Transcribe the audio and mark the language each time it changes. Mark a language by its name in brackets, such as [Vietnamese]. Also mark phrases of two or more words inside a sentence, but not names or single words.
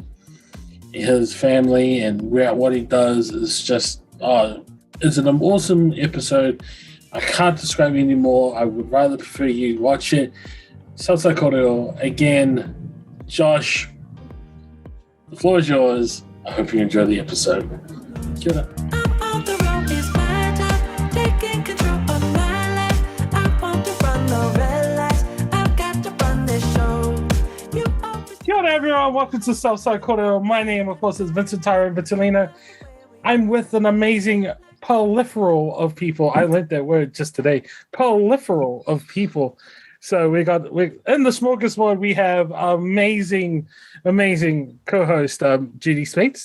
[English] His family and what he does is just it's an awesome episode. I can't describe it anymore. I would rather prefer you watch it. Southside Korero again. Josh, the floor is yours. I hope you enjoy the episode. [Māori] Kia ora. Kia ora, [English] everyone. Welcome to Southside Korero. My name, of course, is Vincent Vitellino. I'm with an amazing peripheral of people. I learned that word just today. Peripheral of people. So we in the smorgasbord. We have amazing co-host Judy Spates.